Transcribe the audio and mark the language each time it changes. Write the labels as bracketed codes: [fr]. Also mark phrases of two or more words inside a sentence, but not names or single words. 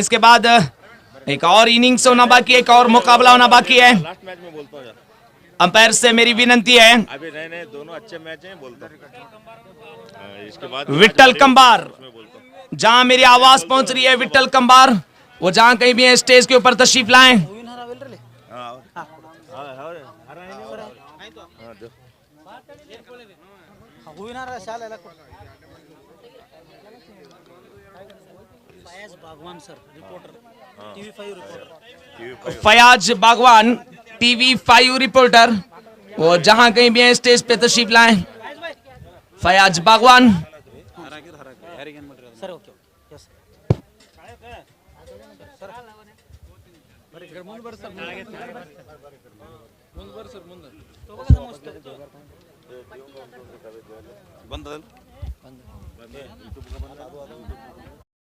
[hi] इसके बाद एक और इनिंग्स होना बाकी है, एक और मुकाबला होना बाकी है। [en] last match [hi] में बोलता हूँ यार। अंपायर से मेरी विनंती है। अभी नए दोनों अच्छे मैच हैं, बोलता हूँ। इसके बाद विठल कंबार जहां मेरी आवाज पहुंच रही है, विठल कंबार वो जहां कहीं भी है स्टेज के ऊपर तशरीफ लाएं। [kn] ಹೂವಿನಾರ ಶಾಲೆ ಎಲ್ಲ ಕೊಡಿ। [en] ಫಯಾಜ್ ಬಾಗವಾನ್ sir reporter TV 5 reporter. [hi] फयाज बागवान टीवी 5 रिपोर्टर वो जहां कहीं भी है स्टेज पे तशरीफ लाएं। फयाज बागवान। [en] sir okay yes sir [kn] ಮುಂದೆ ಬರ್ರಿ ಸರ್ ಮುಂದೆ ಬರ್ರಿ ಸರ್ ಮುಂದೆ ಬಂದದಲ್ಲ